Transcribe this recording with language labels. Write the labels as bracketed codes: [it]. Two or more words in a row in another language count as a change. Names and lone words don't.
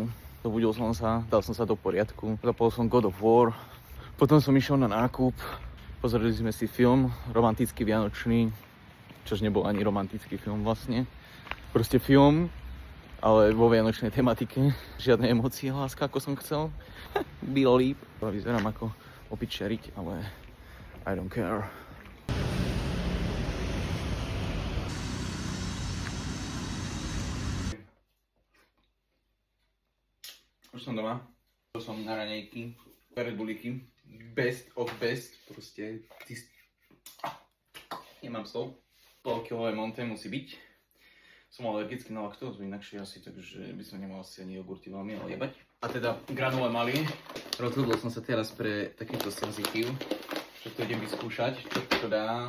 [sk] Zobudil som sa, dal som sa do poriadku, zapol som God of War, potom som išiel na nákup. Pozreli sme si film, romantický vianočný, čož nebol ani romantický film vlastne. Proste film, ale vo vianočnej tematike. Žiadne emócie, láska, ako som chcel. [cs] Bylo líp. [sk] Vyzerám ako opičeriť, ale [en] I don't care. [sk] Už som doma. To som na raňajky, Red Bulliky. [en] Best of best, [sk] proste nemám slov. Polkilové monte musí byť. Som alergický na laktózu inakšie asi, takže by som nemal asi ani jogurty veľmi jebať. A teda granule mali. Rozhodol som sa teraz pre takýto senzitív, že to idem vyskúšať, čo to dá.